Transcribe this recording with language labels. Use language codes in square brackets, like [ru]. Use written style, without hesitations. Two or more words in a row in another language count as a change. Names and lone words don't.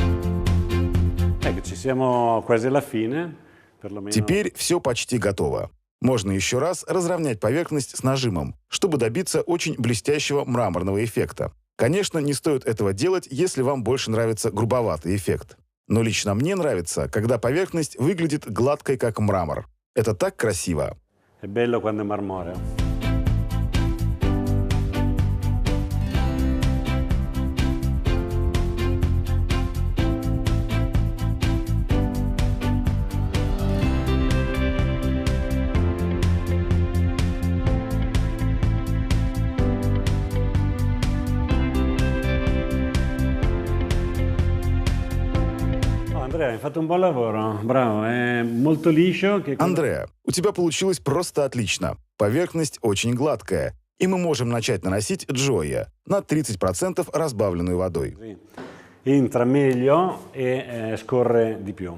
[it] Eccoci, siamo quasi alla fine, perlomeno. [ru] Теперь все почти готово. Можно еще раз разровнять поверхность с нажимом, чтобы добиться очень блестящего мраморного эффекта. Конечно, не стоит этого делать, если вам больше нравится грубоватый эффект. Но лично мне нравится, когда поверхность выглядит гладкой, как мрамор. Это так красиво. [it] È bello quando è marmoreo. Andrea, hai fatto un buon lavoro, bravo, è molto liscio. [ru] Андреа, у тебя получилось просто отлично. Поверхность очень гладкая. И мы можем начать наносить Джоя на 30% разбавленную водой. [it] Entra meglio e scorre di più.